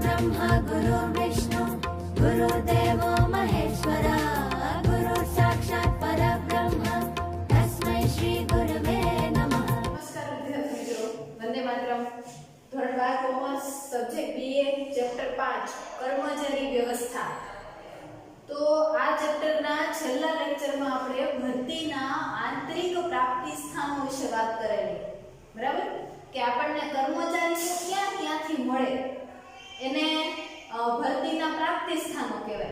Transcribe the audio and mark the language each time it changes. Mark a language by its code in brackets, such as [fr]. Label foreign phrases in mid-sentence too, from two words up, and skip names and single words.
[sa] ब्रह्मा गुरु विष्णु गुरुदेवो महेश्वरा गुरु साक्षात् परब्रह्म तस्मै श्री गुरुवे नमः। [hi] नमस्कार विद्यार्थी मित्रों, वंदे मातरम। [gu] ધોરણ 12 [en] commerce subject BA chapter [gu] 5 કર્મચારી વ્યવસ્થા। તો આ ચેપ્ટરના છેલ્લા લેક્ચરમાં આપણે ભરતીના આંતરિક પ્રાપ્તિ સ્થાનો વિશે વાત કરેલી, બરાબર? કે આપણને કર્મચારીઓ ક્યાંથી મળે એને ભરતીના પ્રાપ્તિ સ્થાનો કહેવાય।